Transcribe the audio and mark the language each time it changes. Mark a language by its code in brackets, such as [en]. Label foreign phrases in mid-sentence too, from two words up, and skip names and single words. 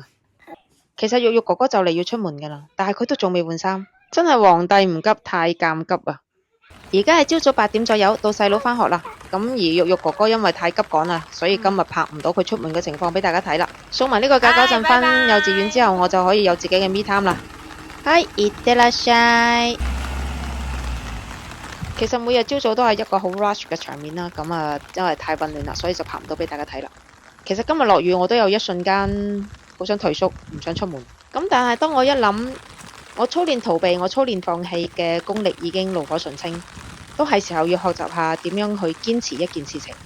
[yue] 其實玉玉哥哥就嚟要出門噶啦，但係佢都仲未換衫，真係皇帝唔急太監急啊！而家係朝早8點左右，到細佬返學啦。咁而玉玉哥哥因為太急趕啦，所以今日拍唔到佢出門嘅情況俾大家睇啦。送埋呢個假嗰陣返幼稚園之後，我就可以有自己嘅 [en] me time [yue] 啦。 [ja] 係いってらっしゃい。 [yue] 其實每日朝早都係一個好 rush 嘅場面啦。咁啊，因為太混亂啦，所以就拍唔到俾大家睇啦。其實今日落雨，我都有一瞬間好想退縮，唔想出門。咁但係當我一諗，我操練逃避，我操練放棄嘅功力已經爐火純青，都係時候要學習下點樣去堅持一件事情。